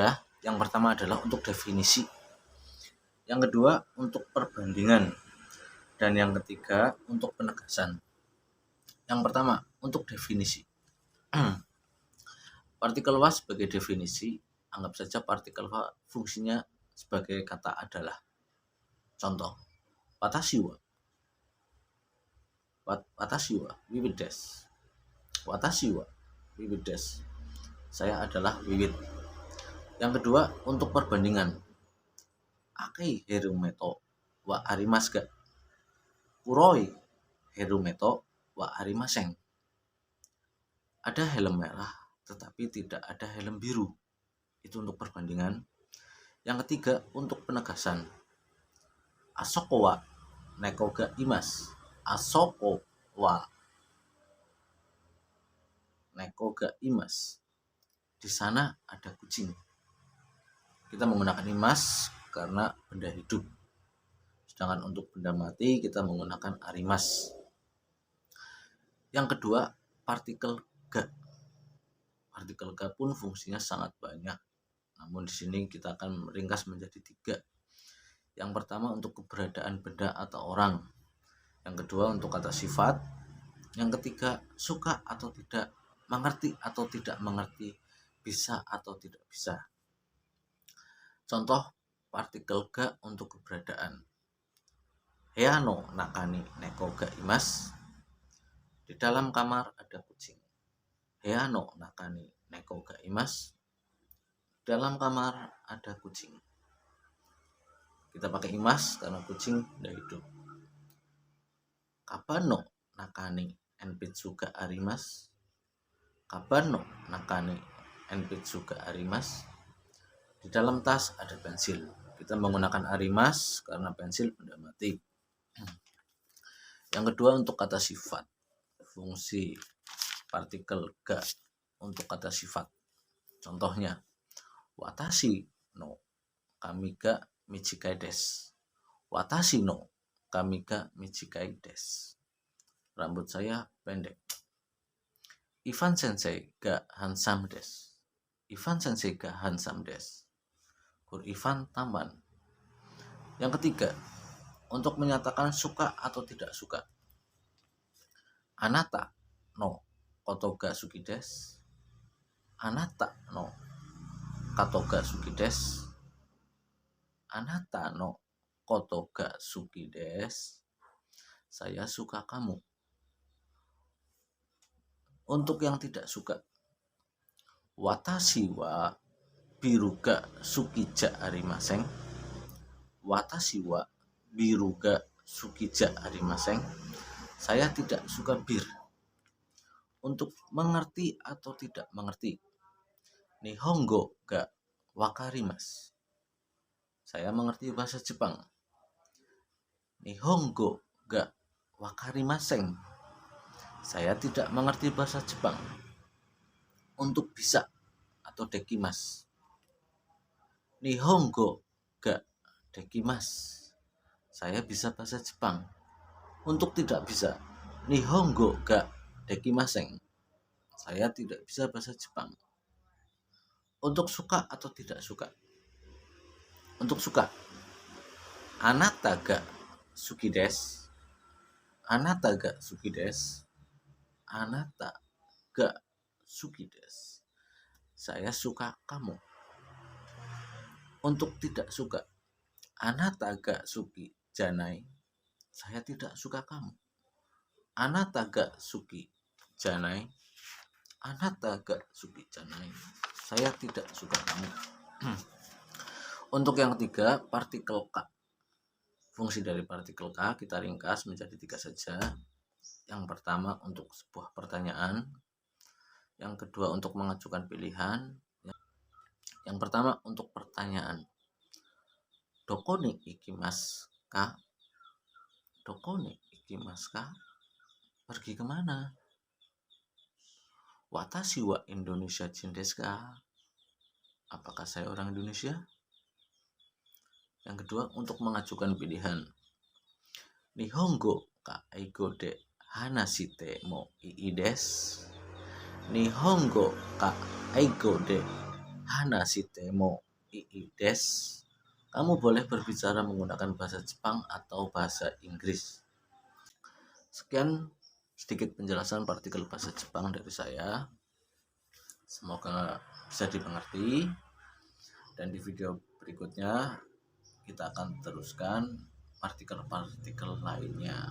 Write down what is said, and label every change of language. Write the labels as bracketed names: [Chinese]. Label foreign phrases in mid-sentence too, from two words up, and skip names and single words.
[Indonesian] Yang pertama adalah untuk definisi, yang kedua untuk perbandingan, dan yang ketiga untuk penegasan. Yang pertama untuk definisi. Partikel wa sebagai definisi, anggap saja partikel wa fungsinya sebagai kata adalah. Contoh, [Japanese] watashi wa wiwit desu. Watashi wa wiwit desu. [Indonesian] Saya adalah wiwit. Yang kedua untuk perbandingan. [Japanese] 赤いヘルメットはありますが? 黒いヘルメットはありません. [Indonesian] Ada helm merah tetapi tidak ada helm biru. Itu untuk perbandingan. Yang ketiga untuk penegasan. [Japanese] あそこは猫がいます. あそこは猫がいます. [Indonesian] Di sana ada kucing. Kita menggunakan imas karena benda hidup. Sedangkan untuk benda mati kita menggunakan arimas. Yang kedua, partikel ga. Partikel ga pun fungsinya sangat banyak. Namun di sini kita akan meringkas menjadi 3. Yang pertama untuk keberadaan benda atau orang. Yang kedua untuk kata sifat. Yang ketiga suka atau tidak, mengerti atau tidak mengerti, bisa atau tidak bisa. Contoh partikel ga untuk keberadaan. [Japanese] 部屋の中に猫がいます. [Indonesian] Di dalam kamar ada kucing. [Japanese] 部屋の中に猫がいます. [Indonesian] Dalam kamar ada kucing. Kita pakai imas karena kucing tidak hidup. [Japanese] 鞄の中に鉛筆があります. 鞄の中に鉛筆があります. [Indonesian] Di dalam tas ada pensil. Kita menggunakan arimas karena pensil benda mati. Yang kedua untuk kata sifat. Fungsi partikel ga untuk kata sifat. Contohnya, [Japanese] 私の髪がみちかいです. 私の髪がみちかいです. [Indonesian] Rambut saya pendek. [Japanese] Ivan先生がハンサムです. Ivan先生がハンサムです. [Indonesian] Guru Ivan tampan. Yang ketiga, untuk menyatakan suka atau tidak suka. [Japanese] あなたのことが好きです. あなたのかとが好きです. あなたのことが好きです. [Indonesian] Saya suka kamu. Untuk yang tidak suka. [Japanese] 私はビールが好きじゃありません. 私はビールが好きじゃありません. [Indonesian] Saya tidak suka bir. Untuk mengerti atau tidak mengerti. [Japanese] 日本語がわかります. [Indonesian] Saya mengerti bahasa Jepang. [Japanese] 日本語がわかりません. [Indonesian] Saya tidak mengerti bahasa Jepang. Untuk bisa atau dekimas. [Japanese] 日本語ができます. [Indonesian] Saya bisa bahasa Jepang. Untuk tidak bisa. [Japanese] 日本語ができません. [Indonesian] Saya tidak bisa bahasa Jepang. Untuk suka atau tidak suka. Untuk suka. [Japanese] あなたが好きです. あなたが好きです。あなたが好きです. [Indonesian] Saya suka kamu. Untuk tidak suka. [Japanese] あなたが好きじゃない. [Indonesian] Saya tidak suka kamu. [Japanese] あなたが好きじゃない. あなたが好きじゃない. [Indonesian] Saya tidak suka kamu. Untuk yang ketiga, partikel ka. Fungsi dari partikel ka kita ringkas menjadi 3 saja. Yang pertama untuk sebuah pertanyaan. Yang kedua untuk mengajukan pilihan. Yang pertama untuk pertanyaan. [Japanese] どこに行きますか? どこに行きますか? [Indonesian] Pergi kemana? [Japanese] 私はインドネシア人ですか? [Indonesian] Apakah saya orang Indonesia? Yang kedua untuk mengajukan pilihan. [Japanese] 日本語か英語で話してもいいです. 日本語か英語で話してもいいです. [Indonesian] Kamu boleh berbicara menggunakan bahasa Jepang atau bahasa Inggris. Sekian sedikit penjelasan partikel bahasa Jepang dari saya. Semoga bisa dimengerti. Dan di video berikutnya kita akan teruskan partikel-partikel lainnya.